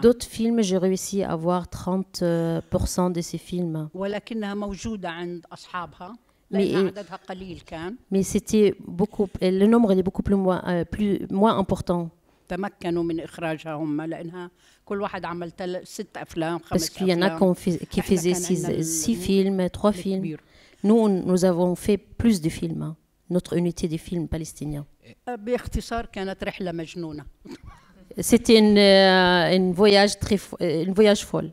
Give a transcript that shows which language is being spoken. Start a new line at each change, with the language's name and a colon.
French: d'autres films, j'ai réussi à avoir 30% de ces films.
Arabic: ولكنها موجودة عند أصحابها
French: mais c'était beaucoup, le nombre est beaucoup moins important.
Arabic: تمكنوا من إخراجها هم لأنها كل واحد عمل 6 أفلام 5
French: Parce qu'il y en a qui faisaient 6 films, 3 films. Nous avons fait plus de films, hein, notre unité de films palestiniens.
Arabic: باختصار كانت رحلة مجنونة.
French: C'était une voyage folle.